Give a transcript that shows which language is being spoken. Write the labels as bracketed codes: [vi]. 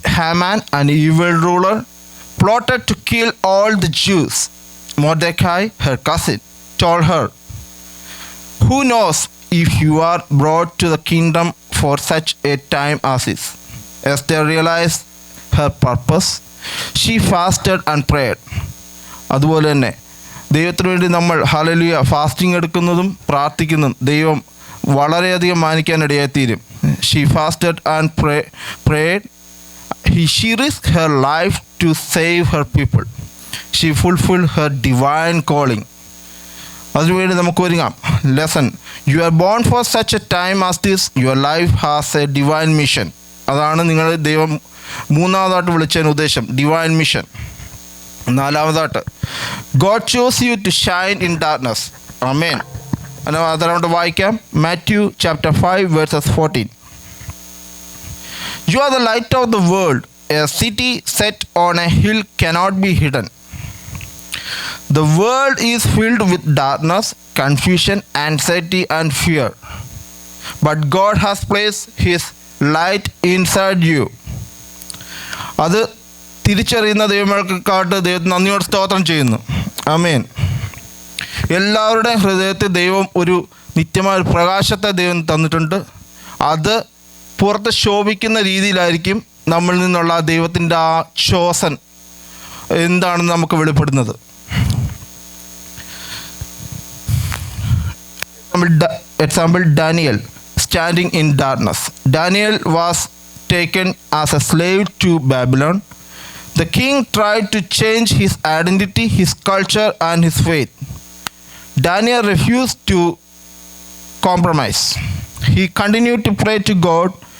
[en] Haman, an evil ruler, plotted to kill all the Jews. Mordecai, her cousin, told her, who knows if you are brought to the kingdom for such a time as this? Esther realized her purpose. She fasted and prayed. [ml] അതുപോലെ തന്നെ ദൈവത്തിന് വേണ്ടി നമ്മൾ hallelujah fasting എടുക്കുന്നതും പ്രാർത്ഥിക്കുന്നതും ദൈവം വളരെയധികം മാനിക്കാനിടയായിത്തീരും. [en] She fasted and prayed. She risked her life to save her people. She fulfilled her divine calling. [ml] അതിനുവേണ്ടി നമുക്ക് ഒരുങ്ങാം. [en] Lesson: you are born for such a time as this. Your life has a divine mission. [ml] അതാണ് നിങ്ങൾ ദൈവം മൂന്നാമതായിട്ട് വിളിച്ചതിന് ഉദ്ദേശം, divine mission. നാലാമതായിട്ട്, [en] God chose you to shine in darkness. [ml] ആമേൻ. അതോടെ വായിക്കാം. Matthew chapter 5 versus 14. [en] You are the light of the world. A city set on a hill cannot be hidden. The world is filled with darkness, confusion, anxiety, and fear. But God has placed His light inside you. [ml] അത് തിരിച്ചറിയുന്ന ദൈവങ്ങൾക്കായിട്ട് ദൈവത്തിന് നന്ദിയോടെ സ്തോത്രം ചെയ്യുന്നു. ആമേൻ. എല്ലാവരുടെയും ഹൃദയത്തിൽ ദൈവം ഒരു നിത്യമായ ഒരു പ്രകാശത്തെ ദൈവം തന്നിട്ടുണ്ട്. അത് പുറത്ത് ശോഭിക്കുന്ന രീതിയിലായിരിക്കും നമ്മളിൽ നിന്നുള്ള ദൈവത്തിൻ്റെ ആ ചോസൻ എന്താണെന്ന് നമുക്ക് വെളിപ്പെടുന്നത്. [en] Example, Daniel standing in darkness. Daniel was taken as a slave to Babylon. The king tried to change his identity, his culture, and his faith. Daniel refused to compromise. He continued to pray to God.